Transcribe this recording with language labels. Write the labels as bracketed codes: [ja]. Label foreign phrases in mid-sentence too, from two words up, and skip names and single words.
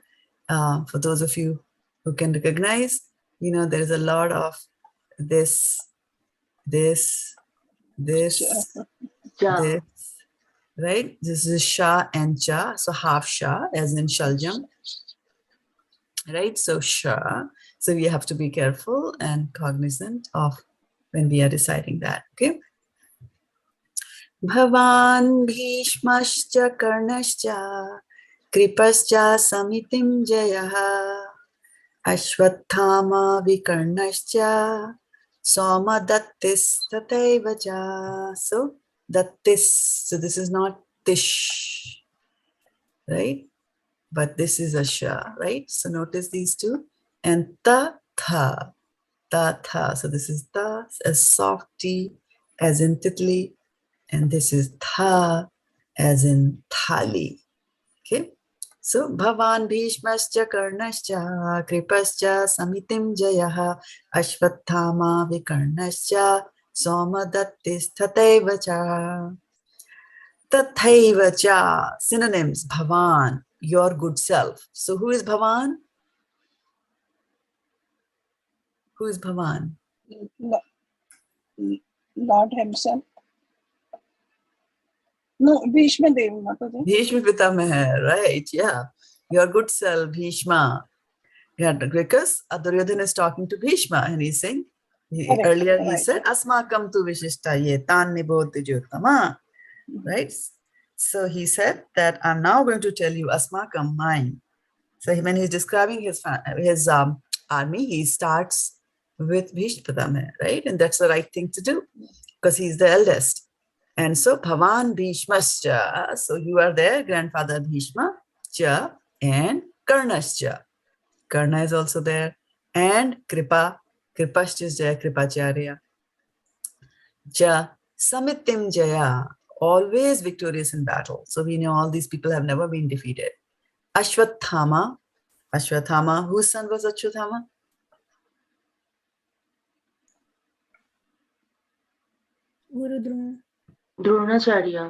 [en] For those of you who can recognize, there is a lot of this, right? This is Sha and Cha, so half Sha, as in Shaljam, right? So Sha, so we have to be careful and cognizant of when we are reciting that, okay? [sa] भवान् भीष्मश्च कर्णश्च कृपश्च समितिंजयः अश्वत्थामा विकर्णश्च सौमदत्तिस् तथैव. [en] So dattis, so this is not tish, right? But this is a sha, right? So notice these two. And tatha. So this is ta, as soft T, as in titli. And this is tha, as in thali. Okay? So, [sa] भवान् भीष्मश्च कर्णश्च कृपश्च समितिंजयः अश्वत्थामा विकर्णश्च सौमदत्तिस् तथैव. तथैव. [en] Synonyms: bhavān, your good self. So, who is bhavān? Who is bhavān? Lord himself. No, Bhishma Devi Mataji. Bhishma Pitamaha, right? Yeah. Your good self, Bhishma. Yeah, because Duryodhana is talking to Bhishma, and he's saying, earlier he said, [sa] अस्माकं तु विशिष्टा ये तान् निबोध द्विजोत्तम. [en] Right? So he said that I'm now going to tell you Asmakam, mine. So when he's describing his army, he starts with Bhishma, right? And that's the right thing to do, because he's the eldest. And so, [sa] भवान् भीष्मश्च, [en] so you are there, grandfather Bhishma, cha, and karṇaścha. Karna is also there. And kṛpaś is Jaya Kripacharya. [sa] च, समितिंजयः, [en] always victorious in battle. So we know all these people have never been defeated. Aśvatthāmā, whose son was Aśvatthāmā? Dronacharya.